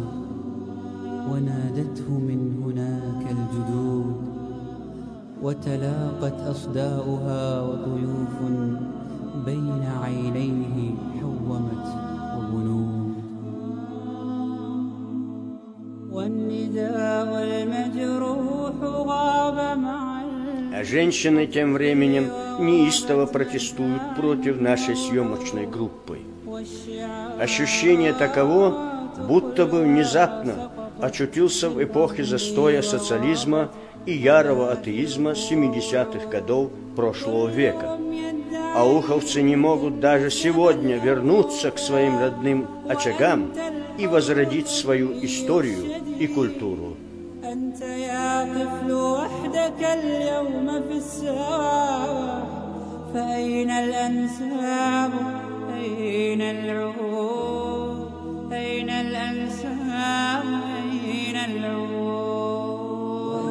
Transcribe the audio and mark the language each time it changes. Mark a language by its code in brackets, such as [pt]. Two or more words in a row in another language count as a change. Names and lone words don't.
[ar] ونادته من هناك الجدود وتلاقت أصداؤها وطيوف بين عينيه حومت وبنود والنداء المجروح غاب مع. [ru] А женщины тем временем неистово протестуют против нашей съемочной группы. Ощущение таково, будто бы внезапно очутился в эпохе застоя социализма и ярого атеизма 70-х годов прошлого века. Ауховцы не могут даже сегодня вернуться к своим родным очагам и возродить свою историю и культуру. [ar] أنت يا طفل وحدك اليوم في الساحة فأين الأنساب أين العهود أين الأنساب أين العهود